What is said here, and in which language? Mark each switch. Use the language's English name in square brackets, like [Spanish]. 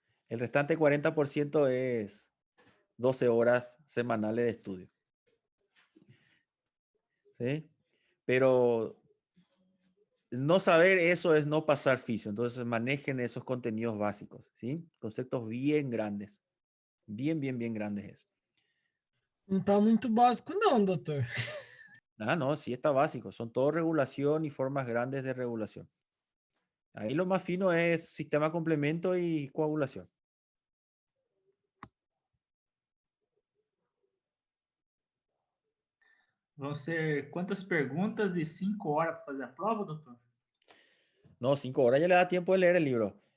[Spanish] El restante 40% es 12 horas semanales de estudio. ¿Sí? Pero no saber eso es no pasar fisio. Entonces manejen esos contenidos básicos. ¿Sí? Conceptos bien grandes. Bien grandes es. [Portuguese] Não está muito básico não, doutor. [Spanish] Ah, no, sí está básico. Son todo regulación y formas grandes de regulación. Ahí lo más fino es sistema complemento y coagulación. [Portuguese] Vão ser quantas perguntas e 5 horas para fazer a prova, doutor? [Spanish] No, 5 horas ya le da tiempo de leer el libro.